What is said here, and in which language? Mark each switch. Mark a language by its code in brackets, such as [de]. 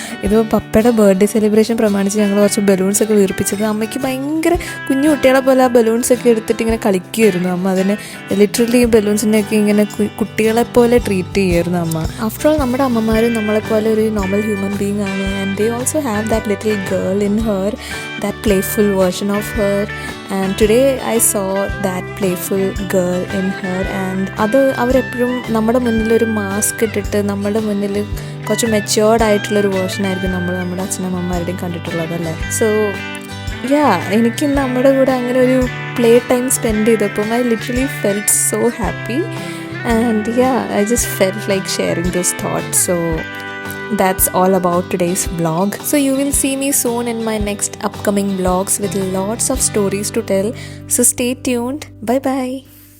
[ml] ഇതിപ്പോൾ പപ്പയുടെ birthday celebration പ്രമാണിച്ച് ഞങ്ങൾ കുറച്ച് ബലൂൺസൊക്കെ വീർപ്പിച്ചത്. അമ്മയ്ക്ക് ഭയങ്കര കുഞ്ഞു കുട്ടികളെ പോലെ ആ ബലൂൺസൊക്കെ എടുത്തിട്ട് ഇങ്ങനെ കളിക്കുമായിരുന്നു അമ്മ. അതിന് ലിറ്ററലി ഈ ബലൂൺസിനെയൊക്കെ ഇങ്ങനെ കുട്ടികളെപ്പോലെ ട്രീറ്റ് ചെയ്യുമായിരുന്നു അമ്മ. ആഫ്റ്റർ ഓൾ നമ്മുടെ അമ്മമാരും നമ്മളെപ്പോലെ ഒരു നോർമൽ ഹ്യൂമൻ ബീങ് ആണ്. [en] And they also have that little girl in her, that playful version of her, and today I saw that playful girl in her. [ml] and അത് അവരെപ്പോഴും നമ്മുടെ മുന്നിലൊരു മാസ്ക് ഇട്ടിട്ട് നമ്മുടെ മുന്നിൽ കുറച്ച് മെച്യൂർഡ് ആയിട്ടുള്ളൊരു വേർഷനായിരിക്കും നമ്മുടെ അച്ഛനമ്മമാരുടെയും കണ്ടിട്ടുള്ളതല്ലേ. [en] so yeah, [ml] എനിക്ക് നമ്മുടെ കൂടെ അങ്ങനെ ഒരു പ്ലേ ടൈം സ്പെൻഡ് ചെയ്തപ്പം [en] I literally felt so happy, and yeah, I just felt like sharing this thought. So that's all about today's vlog. So you will see me soon in my next upcoming vlogs with lots of stories to tell. So stay tuned. Bye bye.